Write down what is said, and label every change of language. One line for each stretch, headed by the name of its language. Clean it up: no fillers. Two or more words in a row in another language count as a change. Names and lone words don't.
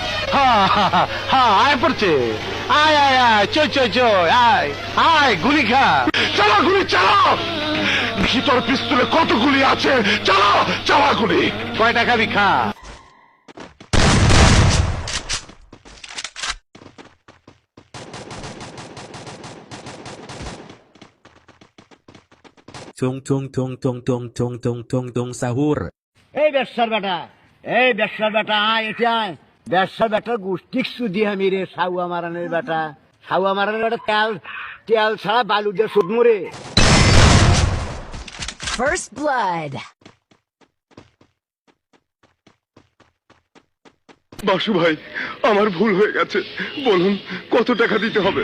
Bangla: আয় পড়ছে, আয় আয় আয়, চই আয় আয়, গুলি খা, চালা গুলি চালাও। ভিতর পিস্তলে কত গুলি আছে, চালাও চালা গুলি। কয়টা খাবি খা। Tung tung tung tung tung tung tung tung tung sahur. এই ব্যবসার বেটা আয় এটি আয়। ব্যবসার বেটার গোষ্ঠী সুদি আমি রে, সাউয়া মারানের বেটা তেল তেল ছাড়া বালু দিয়ে সুদ মরে।
English: First blood.
Bangla: বাসু ভাই, আমার ভুল হয়ে গেছে, বলুন কত টাকা দিতে হবে?